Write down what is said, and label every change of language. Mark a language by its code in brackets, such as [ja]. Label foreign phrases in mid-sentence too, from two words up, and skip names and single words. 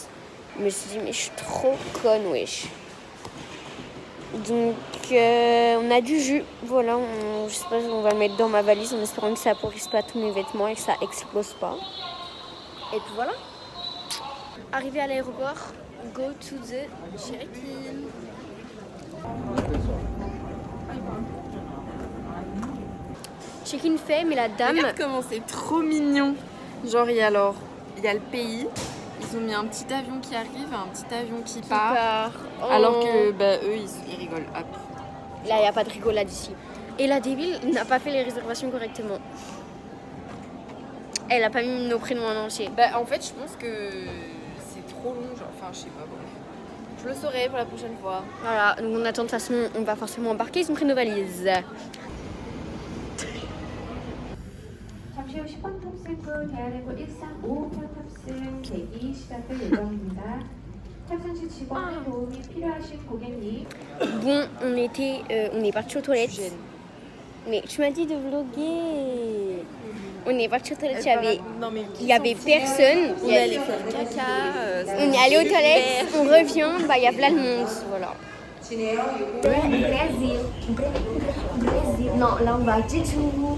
[fr] Mais je me suis dit mais je suis trop conne wesh. Donc on a du jus, voilà, je sais pas, on va le mettre dans ma valise en espérant que ça pourrisse pas tous mes vêtements et que ça explose pas. Et puis voilà. Arrivé à l'aéroport, [en] go to the check-in. [fr] Check-in fait, mais la dame... Regarde comment c'est trop mignon. Genre il y a le pays. Ils ont mis un petit avion qui arrive, un petit avion qui part. Oh. Alors que eux ils rigolent. Hop. Là il n'y a pas de rigolade ici. Et la débile n'a pas fait les réservations correctement. Elle a pas mis nos prénoms en entier. En fait je pense que c'est trop long, genre, enfin je sais pas. Bon. Je le saurai pour la prochaine fois. Voilà, donc on attend de toute façon, on va forcément embarquer, ils ont pris nos valises. [ko] 잠시 후 10번 탑승구 대한항공 1355 탑승 대기 시작할 예정입니다. 탑승 시 직원의 도움이 필요하신 고객님. [fr] Bon, on est parti aux toilettes. Mais tu m'as dit de vlogger. On est parti aux toilettes, il y avait personne. On est allé faire caca. On est allé aux toilettes, on revient, il y a plein de monde, voilà. Non, là on va à Jeju.